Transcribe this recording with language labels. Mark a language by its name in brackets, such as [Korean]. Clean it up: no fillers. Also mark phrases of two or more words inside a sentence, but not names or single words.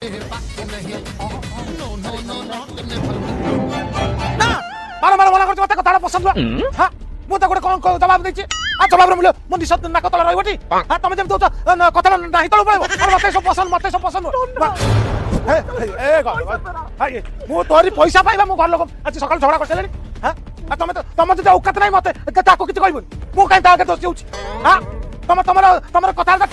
[Odia] ନା ବାରବାର ମନେ କରୁଛି ମତେ କଥାଟା ପସନ୍ଦ ହଁ ମୁଁ ତ ଗୋଟେ କଣ ଜବାବ ଦେଇଛି ଆଉ ଜବାବର ମୂଲ୍ୟ ମୋ ନିଶ ନାକ ତଳେ ରହିବଟି ହଁ ତମେ ଯେମିତି ଦଉଛ କଥାଟା ନାହିଁ ତଳକୁ ପଳେଇବ ମତେ ସବୁ ପସନ୍ଦ ମୁଁ ତୋରି ପଇସା ପାଇବା ମୋ ଘର ଲୋକ ଆଜି ସକାଳୁ ଝଗଡ଼ା କରିସାରିଲେଣି ହଁ ତମେ ତମ ଯଦି ଔକାତ ନାହିଁ ମତେ ତାକୁ କିଛି କହିବନି ମୁଁ କାହିଁ ତା ଆଗରେ ଦୋଷୀ ହଉଛି ହଁ ତମର କଥାବାର୍ତ୍ତା